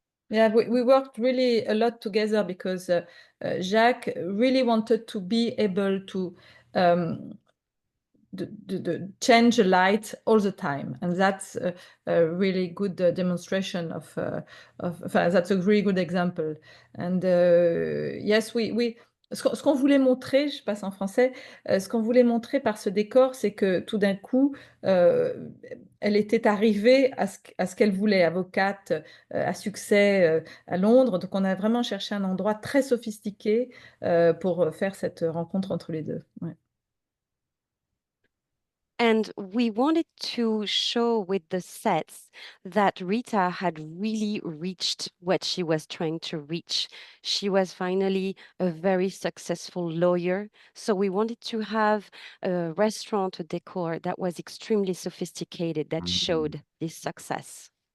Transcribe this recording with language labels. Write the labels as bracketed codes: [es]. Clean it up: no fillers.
[en] Yeah, we worked really a lot together because Jacques really wanted to be able to um, change a light all the time, and that's a really good demonstration that's a really good example. And yes, [fr] ce qu'on voulait montrer, je passe en français, ce qu'on voulait montrer par ce décor, c'est que tout d'un coup, elle était arrivée à ce qu'elle voulait, avocate à succès à Londres. Donc on a vraiment cherché un endroit très sophistiqué pour faire cette rencontre entre les deux. Ouais. [en] And we wanted to show with the sets that Rita had really reached what she was trying to reach. She was finally a very successful lawyer. So we wanted to have a restaurant, a decor that was extremely sophisticated, that showed this success.